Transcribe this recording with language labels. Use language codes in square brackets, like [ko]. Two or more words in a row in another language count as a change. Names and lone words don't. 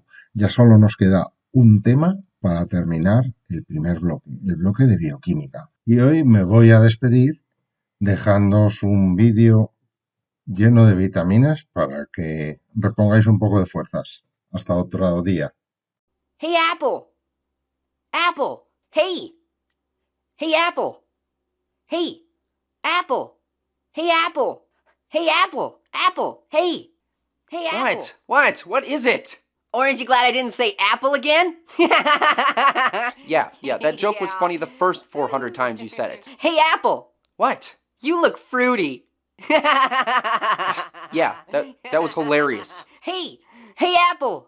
[es] Ya solo nos queda un tema para terminar el primer bloque, el bloque de bioquímica. Y hoy me voy a despedir dejándoos un vídeo lleno de vitaminas para que repongáis un poco de fuerzas. Hasta otro día. [en] Hey, Apple! Apple! Hey! Hey, Apple! Hey! Apple! Hey, Apple! Hey, Apple! Apple! Hey! Hey, Apple! What? What is it? Orange, you glad I didn't say apple again? Yeah, that joke was funny the first 400 times you said it. Hey, Apple! What? You look fruity. Yeah, that was hilarious. Hey! Hey, Apple!